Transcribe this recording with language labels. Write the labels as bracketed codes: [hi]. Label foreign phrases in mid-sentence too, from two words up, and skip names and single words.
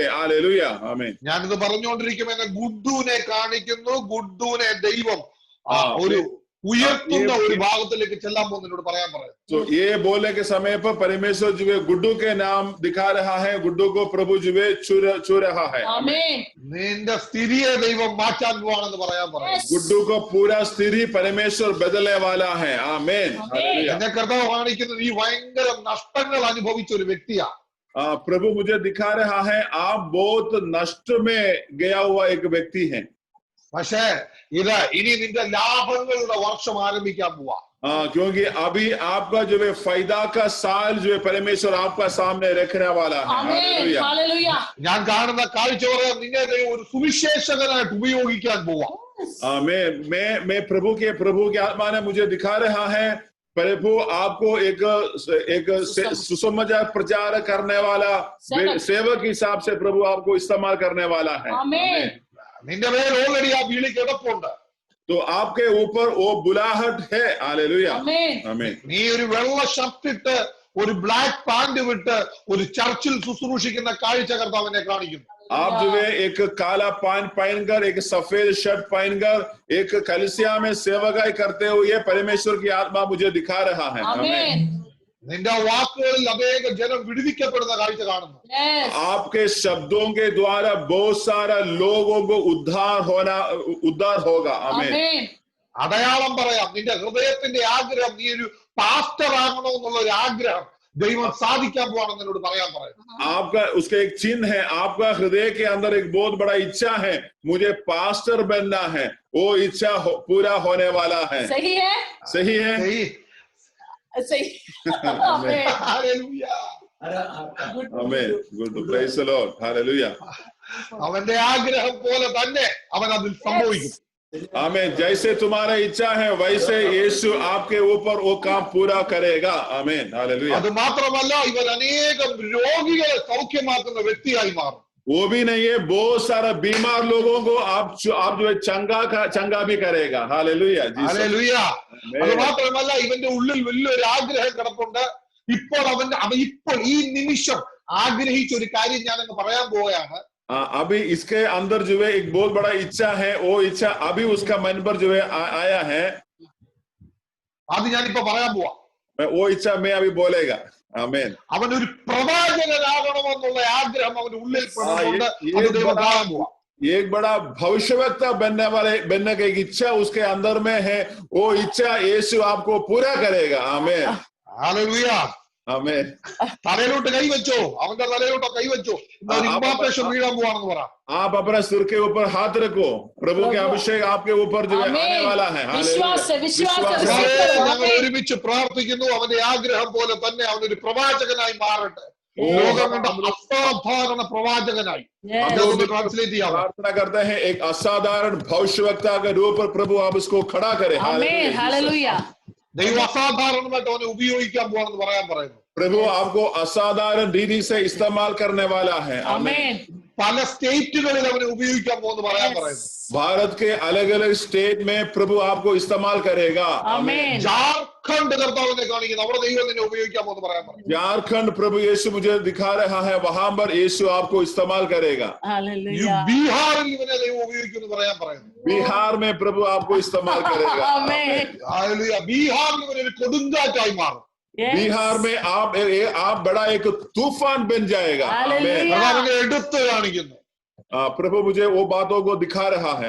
[hi] हालेलुया, आमीन। [ml] ഞാനിത് പറഞ്ഞുകൊണ്ടിരിക്കുമ്പോൾ എന്നെ ഗുഡ്ഡുവിനെ കാണിക്കുന്നു. ഗുഡ്ഡുവിനെ ദൈവം ഒരു ഉയർത്തുന്ന ഒരു ഭാഗത്തിലേക്ക് ചെല്ലാൻ പോകുന്നതിനോട് പറയാൻ പറയാം. [hi] तो ये बोलने के समय पर परमेश्वर जो है गुड्डू के नाम दिखा रहा है, गुड्डू को प्रभु जो है छू रहा है। आमीन। [ml] നിന്റെ സ്ഥിതിയെ ദൈവം മാറ്റാൻ പോവാണെന്ന് പറയാൻ പറയാം. [hi] गुड्डू को पूरा स्थिति परमेश्वर बदलने वाला है। आमीन। [ml] എന്നെ കർത്താവ് കാണിക്കുന്നത് ഈ ഭയങ്കര നഷ്ടങ്ങൾ അനുഭവിച്ച ഒരു വ്യക്തിയാ. [hi] प्रभु मुझे दिखा रहा है आप बहुत नष्ट में गया हुआ एक व्यक्ति हैं। [ml] പക്ഷേ ഇത് ഇനി നിന്റെ ലാഭങ്ങളുടെ വർഷം ആരംഭിക്കാൻ പോവാ. [hi] क्योंकि अभी आपका जो है फायदा का साल जो है परमेश्वर आपका सामने रखने वाला है। आमीन, हालेलुया। [ml] ഞാൻ കാണുന്ന കാഴ്ച പറയാം, നിന്നെ ദൈവം ഒരു സുവിശേഷകനായിട്ട് ഉപയോഗിക്കാൻ പോവാ. [hi] मैं प्रभु के आत्मा ने मुझे दिखा रहा है प्रभु आपको एक सुसमाचार प्रचार करने वाला सेवक के हिसाब से प्रभु आपको इस्तेमाल करने वाला है। आमीन। [ml] നിന്റെ മേൽ ഓൾറെഡി ആ വിളി കിടപ്പുണ്ട്. [hi] तो आपके ऊपर वो बुलाहट है। हालेलुया, आमीन, आमीन। [ml] നീ ഒരു വെള്ള ഷർട്ട് ഇട്ട് ഒരു [en] black pant [ml] വിട്ട് ഒരു ചർച്ചിൽ ശുശ്രൂഷിക്കുന്ന കാഴ്ച കർത്താവിനെ കാണിക്കുന്നു. [hi] आप जो है एक काला पैंट पहनकर एक सफेद शर्ट पहनकर एक कलीसिया में सेवकाई करते हुए परमेश्वर की आत्मा मुझे दिखा रहा है। आमीन। [ml] നിന്റെ വാക്കുകളിൽ അനേക ജനം വിടുവിക്കപ്പെടുന്ന കാഴ്ച കാണുന്നു. [hi] आपके शब्दों के द्वारा बहुत सारा लोगों को उद्धार होगा। आमीन। [ml] അടയാളം പറയാം, നിന്റെ ഹൃദയത്തിന്റെ ആഗ്രഹം, നീ ഒരു പാസ്റ്റർ ആകണമെന്നുള്ള ഒരു ആഗ്രഹം ദൈവം സാധിക്കാൻ പോവാണെന്ന് എന്നോട് പറയാൻ പറയുന്നു. [hi] आपका उसका एक चिन्ह है, आपका हृदय के अंदर एक बहुत बड़ा इच्छा है, मुझे पास्टर बनना है, वो इच्छा पूरा होने वाला है। सही है, सही है, सही। आमीन, [ml] ഹല്ലേലൂയ, [hi] आमीन। [en] Good, praise the Lord, हालेलुया। [ml] അവന്റെ ആഗ്രഹം പോലെ തന്നെ അവൻ അതിൽ സംഭവിക്കും. [hi] आमीन। जैसे तुम्हारा इच्छा है वैसे यीशु आपके ऊपर वो काम पूरा करेगा। आमीन, हालेलुया। [ml] അത് മാത്രമല്ല, ഇവൻ അനേകം രോഗികളെ സൗഖ്യമാക്കുന്ന വ്യക്തിയായി മാറും. [hi] वो भी नहीं है, बहुत सारा बीमार लोगों को आप जो है चंगा भी करेगा। हालेलुया, [ml] ഹല്ലേലൂയ. അത് മാത്രമല്ല, ഇവന്റെ ഉള്ളിൽ വലിയൊരു ആഗ്രഹം കിടപ്പുണ്ട്. ഇപ്പോൾ ഇപ്പോൾ ഈ നിമിഷം ആഗ്രഹിച്ച ഒരു കാര്യം ഞാൻ അങ്ങ് പറയാൻ പോവുകയാണ്. [hi] अभी इसके अंदर जो है एक बहुत बड़ा इच्छा है, वो इच्छा अभी उसका मन पर जो है आया है। [ml] അത് ഞാനിപ്പോ പറയാൻ പോവാ. [hi] वो इच्छा मैं अभी बोलेगा। आमीन। [ml] അവൻ ഒരു പ്രവാചകനാകണമെന്നുള്ള ആഗ്രഹം അവന്റെ ഉള്ളിൽ പെടുന്നുണ്ട്. അത് ദൈവം കാണാൻ പോവാ. [hi] एक बड़ा भविष्यवक्ता बनने की इच्छा उसके अंदर में है, वो इच्छा यीशु आपको पूरा करेगा। आमीन, [ml] ഹല്ലേലൂയ. [hi] आमीन। [ml] തലയിലോട്ട് കൈവച്ചോ, അവന്റെ തലയിലോട്ടോ കൈവച്ചോ, ഇമ്പാർട്ടേഷൻ വീഴാൻ പോവാണെന്ന് പറ. [hi] आप अपने सिर के ऊपर हाथ रखो, प्रभु के अभिषेक आपके ऊपर जो है आने वाला है। [ml] ഞങ്ങൾ ഒരുമിച്ച് പ്രാർത്ഥിക്കുന്നു, അവന്റെ ആഗ്രഹം പോലെ തന്നെ അവനൊരു പ്രവാചകനായി മാറട്ടെ. ലോകം കണ്ട അസാധാരണ പ്രവാചകനായി. ട്രാൻസ്ലേറ്റ് ചെയ്യാം. [hi] प्रार्थना करते हैं एक असाधारण भविष्यवक्ता के रूप पर प्रभु आप इसको खड़ा करें। आमीन, हालेलुया। [ml] ദൈവം അസാധാരണമായിട്ട് അവനെ ഉപയോഗിക്കാൻ പോവാണെന്ന് പറയാൻ പറയുന്നു. [hi] प्रभु आपको असाधारण रीति से इस्तेमाल करने वाला है। आमीन। [ml] പല സ്റ്റേറ്റുകളിൽ അവനെ ഉപയോഗിക്കാൻ പോകുമെന്ന് പറയാൻ പറയുന്നു. [hi] भारत के अलग अलग स्टेट में प्रभु आपको इस्तेमाल करेगा। आमीन। [ml] झारखंड കർത്താവിനെ കാണിക്കുന്നു, അവിടെ ദൈവം നിന്നെ ഉപയോഗിക്കാൻ പോകുമെന്ന് പറയാൻ പറയുന്നു. [hi] झारखंड प्रभु यीशु मुझे दिखा रहा है, वहां पर यीशु आपको इस्तेमाल करेगा। हालेलुया। [ml] ബീഹാറിൽ ഇവനെ ദൈവം ഉപയോഗിക്കുമെന്ന് പറയാൻ പറയുന്നു. [hi] बिहार में प्रभु आपको इस्तेमाल करेगा। आमीन। [ml] ഹല്ലേലൂയ. ബീഹാറിൽ ഇവനൊരു കൊടുങ്കാറ്റായി മാറും. [hi] बिहार में आप बड़ा एक तूफान बन जाएगा। हालेलुया। [ml] അവനെ എടുത്ത് കാണിക്കുന്നു. [hi] प्रभु मुझे वो बातों को दिखा रहा है।